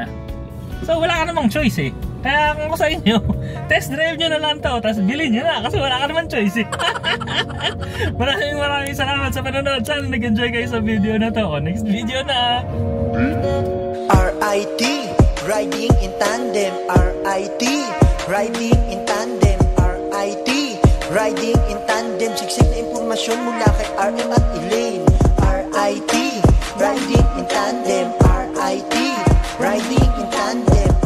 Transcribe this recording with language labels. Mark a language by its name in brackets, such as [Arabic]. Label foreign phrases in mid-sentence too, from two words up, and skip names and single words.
[Filipino] So wala ka namang choice eh. Kaya kung ako sa inyo, [English] test drive [Filipino] nyo na lang to, tapos bilhin nyo na kasi wala ka naman choice eh. Maraming salamat sa panonood. Sana nag-enjoy kayo sa video na to. [English] Next video na! RIT, riding in tandem. RIT, riding in tandem. RIT, riding in tandem. [Filipino] Siksik na impormasyon mula kay RM at Elaine. [English] RIT, riding in tandem. RIT, riding in tandem.